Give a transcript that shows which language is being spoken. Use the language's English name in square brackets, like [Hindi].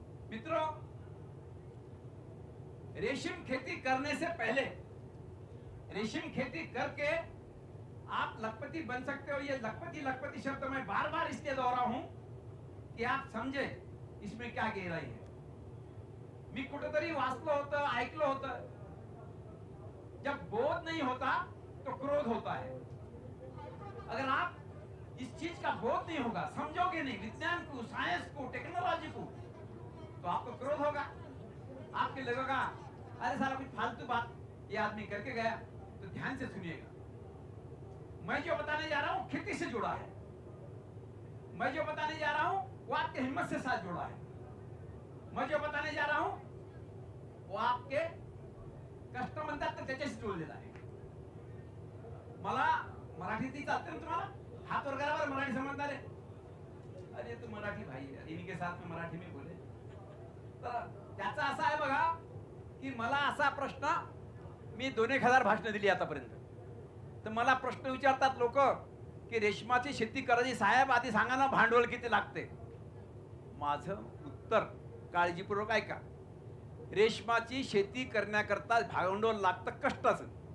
[Hindi] मित्रों, रेशम खेती करने से पहले, रेशम खेती करके आप लखपति बन सकते हो। ये लखपति शब्द मैं बार बार इसलिए दोहरा हूं कि आप समझे इसमें क्या गहराई है। [Marathi] मी कुठेतरी वाचलं होतं, ऐकलं होतं, [Hindi] जब बोध नहीं होता तो क्रोध होता है। अगर आप इस चीज का बोध नहीं होगा, समझोगे नहीं विज्ञान को, साइंस को, टेक्नोलॉजी को, तो आपको क्रोध होगा। आपके लगेगा अरे साला कुछ फालतू बात ये आदमी करके गया। तो ध्यान से सुनिएगा, मैं जो बताने जा रहा हूं खेती से जुड़ा है। मैं जो बताने जा रहा हूं वो आपके हिम्मत से साथ जुड़ा है। मैं जो बताने जा रहा हूं वो आपके कष्ट [Marathi] म्हणतात तर त्याच्याशी जोडलेला आहे। मला मराठी चालते ना तुम्हाला? [Hindi] हाथ वर करा, मराठी समझदार है? अरे तू मराठी भाई है, इनके साथ में मराठी में बोले। [Marathi] तर त्याचा असा आहे बघा की मला असा प्रश्न, मी 2,000 भाषणं दिली आतापर्यंत, तर मला प्रश्न विचारतात लोक की रेशमाची शेती करायची साहेब आधी सांगा ना भांडवल किती लागते। माझं उत्तर काळजीपूर्वक ऐका, रेशमाची शेती करण्याकरता भांडवल लागतं कष्टाचं।